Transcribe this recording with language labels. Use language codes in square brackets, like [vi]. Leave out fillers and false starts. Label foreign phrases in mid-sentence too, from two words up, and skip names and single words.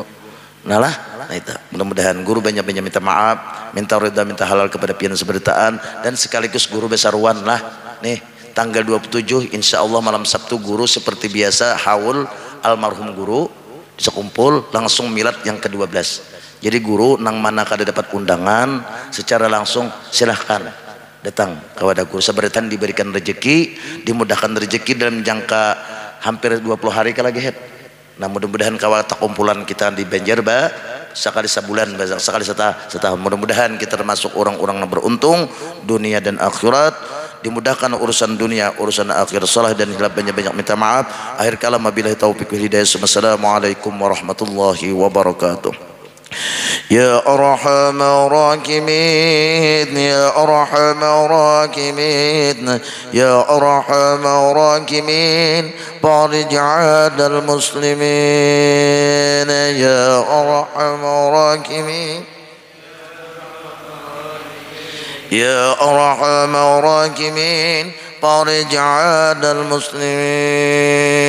[bjn] Nah itu mudah-mudahan guru banyak-banyak minta maaf, minta ridha, minta halal kepada pian seberitaan, dan sekaligus guru besaruan lah nih tanggal 27 [ar] إن شاء الله [bjn] malam Sabtu guru seperti biasa haul almarhum guru bisa kumpul langsung milad yang ke-12. Jadi guru nang mana kada dapat undangan secara langsung silahkan datang kepada guru seberitaan, [id] diberikan rezeki, dimudahkan rezeki dalam jangka hampir 20 hari lagi head. Nah mudah-mudahan kawal kumpulan kita di Banjar sekali sebulan, sekali setahun, mudah-mudahan kita termasuk orang-orang yang beruntung dunia dan akhirat, dimudahkan urusan dunia, urusan akhirat, salah dan hilaf, banyak-banyak minta maaf. [ar] آخر الكلام وبالله التوفيق والهداية. والسلام عليكم ورحمة الله وبركاته. يا أرحم الراحمين يا أرحم الراحمين يا أرحم الراحمين فرج عاد المسلمين يا أرحم الراحمين يا أرحم الراحمين فرج عاد المسلمين